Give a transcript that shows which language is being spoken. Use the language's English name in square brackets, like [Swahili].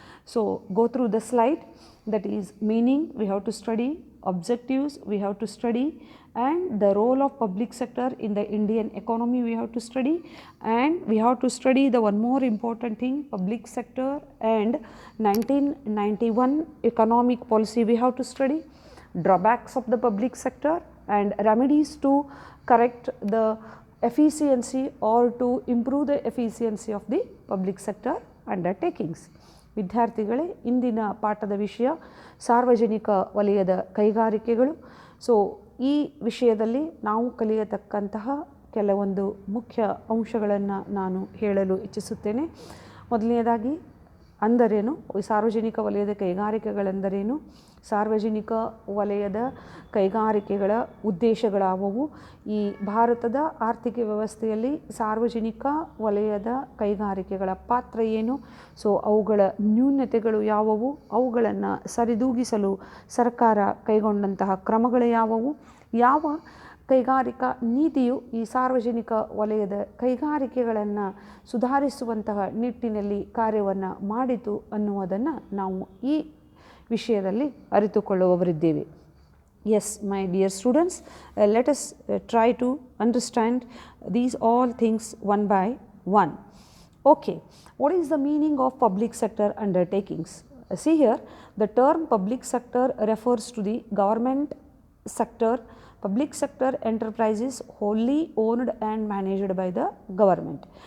[English] So go through the slide, that is meaning we have to study, objectives we have to study, and the role of public sector in the Indian economy we have to study, and we have to study the one more important thing, public sector and 1991 economic policy we have to study, drawbacks of the public sector and remedies to correct the efficiency or to improve the efficiency of the public sector undertakings. [Kannada] ವಿದ್ಯಾರ್ಥಿಗಳೇ, ಇಂದಿನ ಪಾಠದ ವಿಷಯ ಸಾರ್ವಜನಿಕ ವಲಯದ ಕೈಗಾರಿಕೆಗಳು. So ಈ ವಿಷಯದಲ್ಲಿ ನಾವು ಕಲಿಯತಕ್ಕಂತಹ ಕೆಲವೊಂದು ಮುಖ್ಯ ಅಂಶಗಳನ್ನು ನಾನು ಹೇಳಲು ಇಚ್ಛಿಸುತ್ತೇನೆ. ಮೊದಲನೇದಾಗಿ ಅಂದರೇನು, ಸಾರ್ವಜನಿಕ ವಲಯದ ಕೈಗಾರಿಕೆಗಳೆಂದರೇನು, ಸಾರ್ವಜನಿಕ ವಲಯದ ಕೈಗಾರಿಕೆಗಳ ಉದ್ದೇಶಗಳಾವುವು, ಈ ಭಾರತದ ಆರ್ಥಿಕ ವ್ಯವಸ್ಥೆಯಲ್ಲಿ ಸಾರ್ವಜನಿಕ ವಲಯದ ಕೈಗಾರಿಕೆಗಳ ಪಾತ್ರ ಏನು, ಸೊ ಅವುಗಳ ನ್ಯೂನತೆಗಳು ಯಾವುವು, ಅವುಗಳನ್ನು ಸರಿದೂಗಿಸಲು ಸರ್ಕಾರ ಕೈಗೊಂಡಂತಹ ಕ್ರಮಗಳು ಯಾವುವು, ಯಾವ ಕೈಗಾರಿಕಾ ನೀತಿಯು ಈ ಸಾರ್ವಜನಿಕ ವಲಯದ ಕೈಗಾರಿಕೆಗಳನ್ನು ಸುಧಾರಿಸುವಂತಹ ನಿಟ್ಟಿನಲ್ಲಿ ಕಾರ್ಯವನ್ನು ಮಾಡಿತು ಅನ್ನುವುದನ್ನು ನಾವು ಈ ವಿಷಯದಲ್ಲಿ ಅರಿತುಕೊಳ್ಳುವವರಿದ್ದೇವೆ. [English] Yes my dear students, let us try to understand these all things one by one. Okay, what is the meaning of public sector undertakings? See here, the term public sector refers to the government sector, public sector enterprises wholly owned and managed by the government.